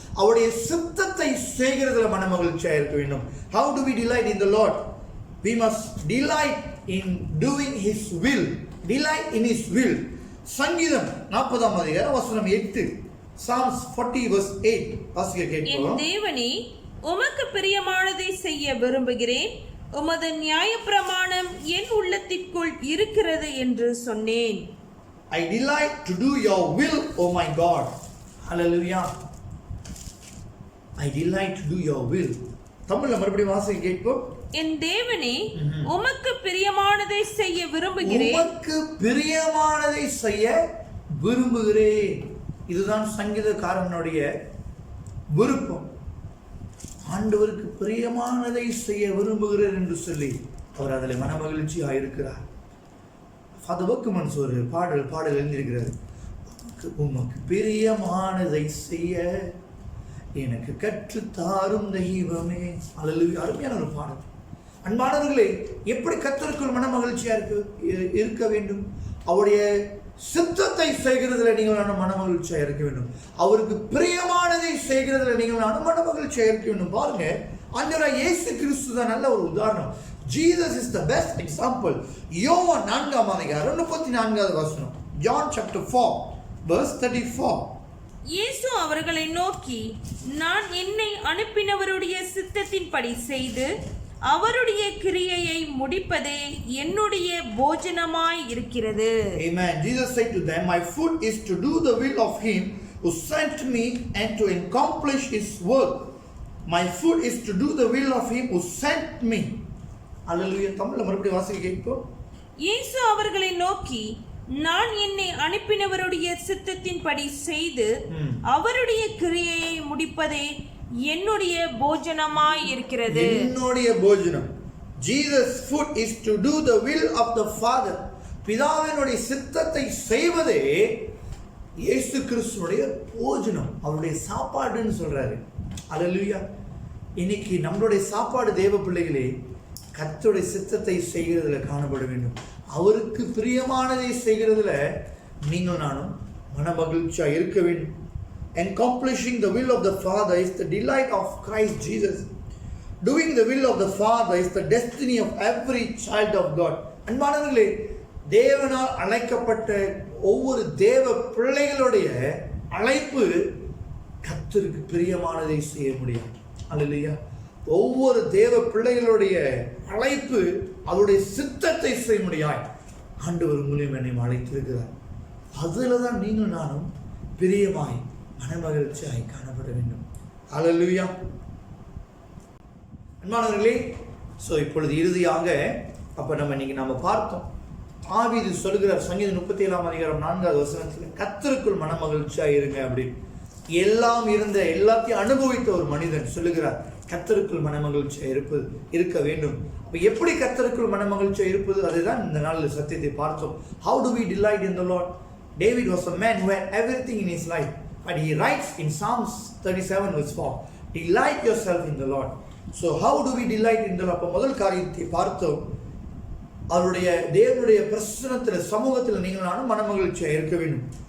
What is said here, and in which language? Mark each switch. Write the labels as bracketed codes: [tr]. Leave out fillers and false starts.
[ta] அவருடைய சித்தத்தை செய்கிறதுல மனமகிழ்ச்சியாக இருக்க வேண்டும். [en] How do we delight in the Lord? We must delight in doing His will. Delight in His will. [ta] சங்கீதம் 40ஆம் அதிகாரம் வசனம் 8. [en] Psalms 40 verse 8 [ta] வாசிக்க கேட்போம். என் தேவனே, உமக்கு பிரியமானதை செய்ய விரும்புகிறேன், உமது நியாயப்பிரமாணம் என் உள்ளத்திற்குள் இருக்கிறது என்று சொன்னேன். [en] I delight to do your will, oh my God. Hallelujah. I delight to do your will. [ta] தமிழ்ல மறுபடியும் வாசிக்க கேட்போம். என் தேவனே, உமக்கு பிரியமானதை செய்ய விரும்புகிறேன். உமக்கு பிரியமானதை செய்ய விரும்புகிறேன். இதுதான் சங்கீதக்காரனுடைய விருப்பம். ஆண்டவருக்கு பிரியமானதை செய்ய விரும்புகிறார் என்று சொல்லி அவர் அதில் மனமகிழ்ச்சியாக இருக்கிறார். ஃபாதர் வர்க்மன்ஸ் ஒரு பாடல் எழுந்திருக்கிறார். உமக்கு பிரியமானதை செய்ய எனக்கு கற்றுத்தாரும் தெய்வமே. அல்லேலூயா. அருமையான ஒரு பாடல். அன்பானவர்களே, எப்படி கர்த்தருக்குள் மனமகிழ்ச்சியா இருக்க வேண்டும்? அவருடைய சித்தத்தை செய்கிறதுல நீங்கள் மனமகிழ்ச்சியா இருக்க வேண்டும். அவருக்கு பிரியமானதை செய்கிறதுல நீங்கள் மனமகிழ்ச்சியா இருக்க வேண்டும். பாருங்க, ஆண்டவராகிய இயேசு கிறிஸ்து தான் நல்ல ஒரு உதாரணம். [en] Jesus is the best example. [ta] யோவான் 4ஆம் அதிகாரம் 34வது வசனம். [en] John chapter 4 verse 34. [ta] இயேசு அவர்களை நோக்கி, நான் என்னை அனுப்பினவருடைய சித்தத்தின்படி செய்து அவருடைய கிரியையை முடிப்பதே என்னுடைய போஜனமாய் இருக்கிறது. [en] Amen. Jesus said to them, my food is to do the will of him who sent me and to accomplish his work. My food is to do the will of him who sent me. [ta] அல்லேலூயா. தமிழ்ல மறுபடியும் வாசிக்க கேட்போம். இயேசு அவர்களை நோக்கி, நான் என்னை அனுப்பினவருடைய சித்தத்தின்படி செய்து அவருடைய கிரியையை முடிப்பதே என்னுடைய போஜனமாய் இருக்கிறது. என்னுடைய போஜனம். [en] Jesus food is to do the will of the Father. [ta] பிதாவினுடைய சித்தத்தை செய்வதே இயேசு கிறிஸ்துவுடைய போஜனம், அவருடைய சாப்பாடுன்னு சொல்றாரு. அல்லேலூயா. இன்னைக்கு நம்மளுடைய சாப்பாடு தேவ பிள்ளைகளே கர்த்தருடைய சித்தத்தை செய்கிறதுல காணப்பட வேண்டும். அவருக்கு பிரியமானதை செய்கிறதுல நீங்கள் நானும் மனமகிழ்ச்சியா இருக்க வேண்டும். [en] Accomplishing the will of the Father is the delight of Christ Jesus. Doing the will of the Father is the destiny of every child of God. [ta] அன்பானவர்களே, தேவனால் அழைக்கப்பட்ட ஒவ்வொரு தேவ பிள்ளைகளுடைய அழைப்பு கர்த்தருக்கு பிரியமானதை செய்ய முடியும். அல்லேலூயா. ஒவ்வொரு தேவ பிள்ளைகளுடைய அழைப்பு அவருடைய சித்தத்தை செய்ய முடியாது. ஆண்டவர் உங்களையும் என்னை அழைத்திருக்கிறார். அதில் தான் நீங்கள் நானும் பிரியமாய் மனமகிழ்ச்சியாய் காணப்பட வேண்டும். அல்லேலூயா. அன்பானவர்களே, இப்பொழுது இறுதியாக நம்ம இன்னைக்கு பார்த்தோம். தாவீது சொல்லுகிறார் சங்கீதம் 37ஆம் அதிகாரம் 4வது வசனத்தில், கர்த்தருக்குள் மனமகிழ்ச்சியாய் இருங்க அப்படின்னு. எல்லாம் இருந்த எல்லாத்தையும் அனுபவித்த ஒரு மனிதன் சொல்லுகிறார், கர்த்தருக்குள் மனமகிழ்ச்சியா இருக்க வேண்டும். அப்ப எப்படி கர்த்தருக்குள் மனமகிழ்ச்சியா இருப்பது? அதுதான் இந்த நாளில் சத்தியத்தை பார்த்தோம். [en] How do we delight in the Lord? David was a man who had everything in his life, but he writes in Psalms 37 verse 4, delight yourself in the Lord. So how do we delight in the Lord? [ta] அப்ப முதல் காரியத்தை பார்த்தோம், அவருடைய தேவனுடைய பிரசன்னத்தில் சமூகத்தில் நீங்கள் நானும் மனமகிழ்ச்சியா இருக்க வேண்டும்.